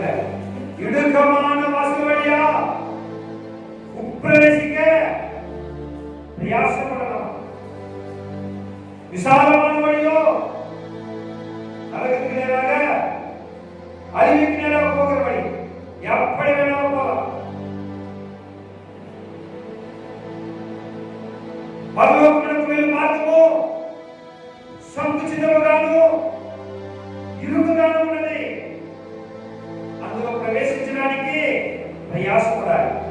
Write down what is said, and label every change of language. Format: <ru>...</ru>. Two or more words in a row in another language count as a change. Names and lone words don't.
<ta>இடுக்கமான வாசல் வழியா உட்பிரவேசிக்க பிரயாசப்படலாம், விசாலமான வழியோ நரகத்துக்கு நேராக, அழிவுக்கு நேராக போகிற வழி, எப்படி வேணாலும் போகலாம்.</ta> <te>పరలోకమునకు వెళ్ళే మార్గము సంకుచితముగాను ఇరుకుగాను ఉన్నది. అందులో ప్రవేశించిన జీవించడానికి ప్రయాసపడాలి.</te>